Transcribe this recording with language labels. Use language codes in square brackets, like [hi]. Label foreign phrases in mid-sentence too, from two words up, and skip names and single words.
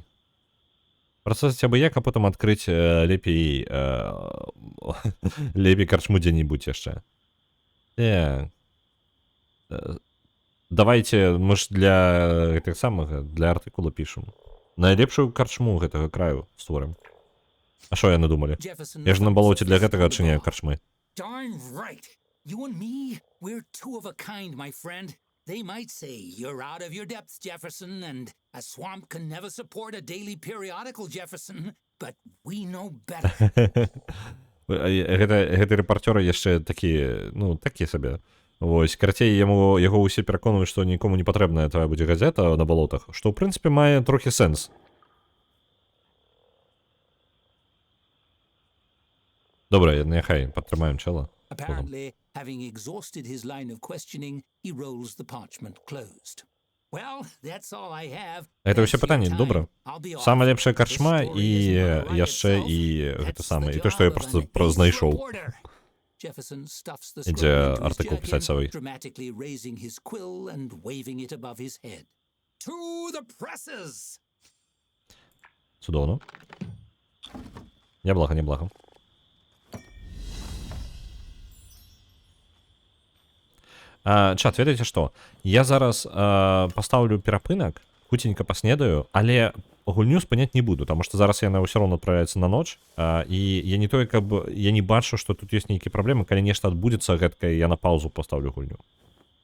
[be] Працаваць абы як, а потым адкрыць лепей карчму дзе-небудзь яшчэ. Давайте, мы ж для гэтых самых, для артыкула пішам. Найлепшую карчму гэтага краю створым. А што яны думалі? Я ж на балоце для гэтага адчыняю карчмы. [en] Darn right. You and me, we're two of a kind, my friend. They might say you're out of your depth, Jefferson, and a swamp can never support a daily periodical, Jefferson, but we know better. [be] Гэты рэпарцёры яшчэ такі, ну, такі сабе. Вось, карацей, яго ўсе пераконваюць, што нікому не патрэбная твая будзе газета на балотах, што, ў прынцыпе, мае трохі сэнс. Добра, няхай падтрымаем чэла. [en] Apparently, having exhausted his line of questioning, he rolls the parchment closed. Well, that's all I have. [be] Это ўсе пытанні, добра. Самая лепшая карчма і яшчэ і гэта самае. І то, што я проста знайшоў. Ідзе артыкул пісаць свой. [en] Dramatically raising his quill and waving it above his head. To the presses! [be] Цудоўна. Няблага. Чат, ведаеце што? Я зараз пастаўлю перапынак, хуценька паснедаю, але гульню спыняць не буду, таму што зараз яна ўсё роўна адправляецца на ноч, і я не тое, каб я не бачу, што тут ёсць нейкія праблемы, калі нешта адбудзецца гэткае, я на паузу пастаўлю гульню.